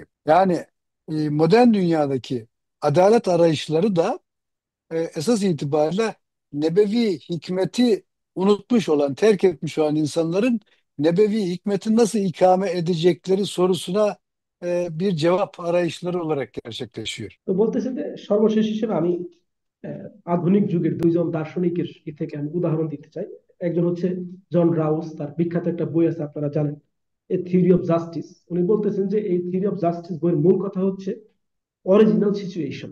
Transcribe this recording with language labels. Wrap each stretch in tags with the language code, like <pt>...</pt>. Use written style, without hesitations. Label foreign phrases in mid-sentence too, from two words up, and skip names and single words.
<tr>Yani modern dünyadaki adalet arayışları da esas itibariyle nebevi hikmeti unutmuş olan, terk etmiş olan insanların nebevi hikmeti nasıl ikame edecekleri sorusuna bir cevap arayışları olarak gerçekleşiyor.</tr> <bn>তো বলতেছে যে সর্বশেষ হিসেবে আমি আধুনিক যুগের দুইজন দার্শনিকের থেকে আমি উদাহরণ দিতে চাই। একজন হচ্ছে জন রাউস, তার বিখ্যাত একটা বই আছে আপনারা জানেন,</bn> <en>A Theory of Justice.</en> <bn>উনি বলতেছেন যে এই থিওরি অফ জাস্টিস বইয়ের মূল কথা হচ্ছে</bn> <en>original situation.</en>